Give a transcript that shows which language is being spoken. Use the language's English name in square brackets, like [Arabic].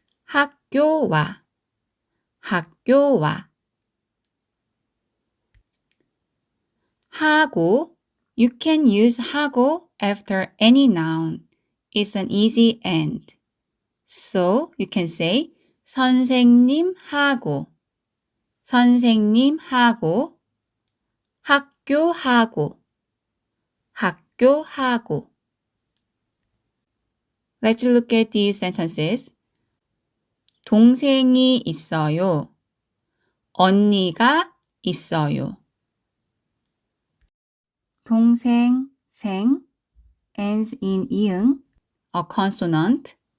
[Korean] 학교와, 학교와. [English] 하고, you can use 하고 after any noun. It's an easy end. So you can say [Korean] 선생님하고, 선생님하고, 학교하고, 학교하고. [English] Let's look at these sentences. [Korean] 동생이 있어요. 언니가 있어요. [English] 동생, 생, ends in 이응, a consonant.